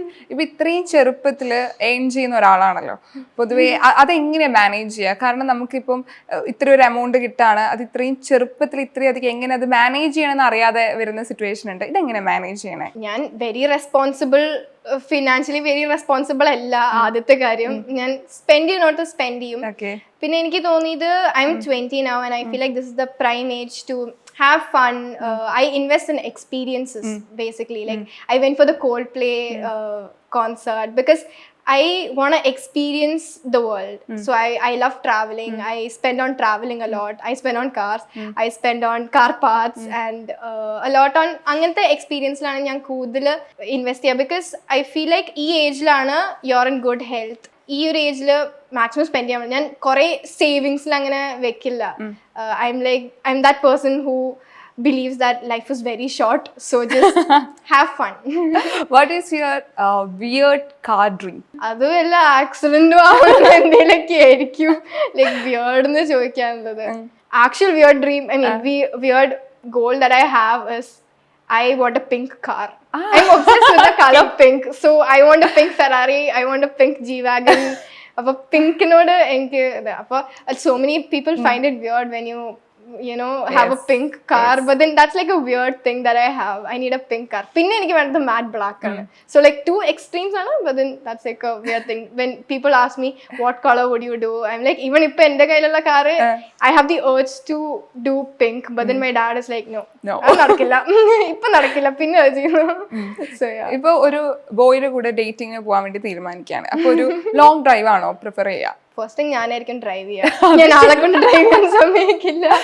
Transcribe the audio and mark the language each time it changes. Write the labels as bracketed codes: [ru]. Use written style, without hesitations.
[ml] ഇപ്പൊ ഇത്രയും ചെറുപ്പത്തില് ഏൺ ചെയ്യുന്ന ഒരാളാണല്ലോ, പൊതുവെ അതെങ്ങനെ മാനേജ് ചെയ്യുക? കാരണം നമുക്കിപ്പം ഇത്ര ഒരു എമൗണ്ട് കിട്ടാണ്, അത് ഇത്രയും ചെറുപ്പത്തിൽ ഇത്രയും അധികം എങ്ങനെ അത് മാനേജ് ചെയ്യണമെന്ന് അറിയാതെ വരുന്ന സിറ്റുവേഷൻ ഉണ്ട്. ഇതെങ്ങനെ മാനേജ് ചെയ്യണേ? ഞാൻ very responsible, financially very responsible അല്ല. ആദ്യത്തെ കാര്യം ഞാൻ സ്പെൻഡ് ചെയ്യണോട്ട് സ്പെൻഡ് ചെയ്യും. പിന്നെ എനിക്ക് തോന്നിയത് [en] I'm 20 now and I feel like this is the prime age to have fun. I invest in experiences basically. Like I went for the Coldplay concert because I want to experience the world. So I love traveling. I spend on traveling a lot. I spend on cars. I spend on car parts and a lot on [ml] അങ്ങനത്തെ എക്സ്പീരിയൻസിലാണ് ഞാൻ കൂടുതൽ invest ചെയ്യുക. [en] Because I feel like ഈ ഏജിലാണ് you're in good health. [ml] ഈ ഒരു ഏജിൽ maximum spend ചെയ്യാൻ ഞാൻ കുറെ സേവിങ്സിൽ അങ്ങനെ വെക്കില്ല. [en] I'm that person who believes that life is very short, so just have fun. What is your weird car dream? [ml] അത് വല്ല ആക്സിഡന്റും ആവുന്ന എന്തെങ്കിലുമൊക്കെ ആയിരിക്കും ലൈക്ക് വിയേർഡ് എന്ന് ചോദിക്കാനുള്ളത്. [en] Actual weird dream, I mean weird goal that I have is I want a pink car. I'm obsessed with the color pink, so I want a pink Ferrari, I want a pink G-Wagon. [ml] അപ്പോൾ പിങ്കിനോട് എനിക്ക് അപ്പോൾ [en] so many people find it weird when you know have a pink car, but then that's like a weird thing that I have. I need a pink car. [ml] Pinne eniki venathu [en] matte black aanu, so like two extremes aanu, but then that's like a weird thing. When people ask me what color would you do, I'm like, even [ml] ipo ende kayilalla [en] car I have the urge to do pink, but then my dad is like no [ml] adu nadakilla ipo nadakilla pinne cheyunu. [en] So yeah, [ml] ipo oru boyre kude dating പോവാൻ വേണ്ടി തീരുമാനിക്കുകയാണ്, അപ്പോൾ ഒരു long drive ആണോ prefer ചെയ്യുക? First thing ഞാനായിരിക്കും drive ചെയ്യുക. ഞാൻ ആളെ കൊണ്ട് ഡ്രൈവ് ചെയ്യാൻ സമ്മതിക്കില്ല.